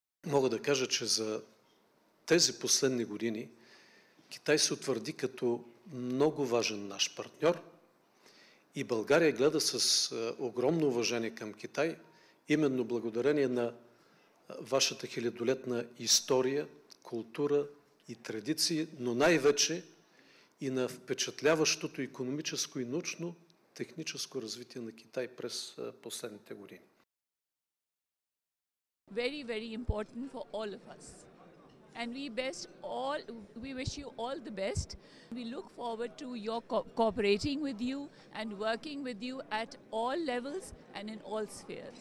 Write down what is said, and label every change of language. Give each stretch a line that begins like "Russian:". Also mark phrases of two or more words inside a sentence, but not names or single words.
Bulgarian: мога да кажа, че за тези последни години Китай се утвърди като много важен наш партньор и България гледа с огромно уважение към Китай, именно благодарение на вашата хилядолетна история, култура и традиции, но най-вече и на впечатляващото икономическо и научно-техническо развитие на Китай през последните години.
English: Very, very important for all of us. And we wish you all the best. We look forward to your cooperating with you and working with you at all levels and in all spheres.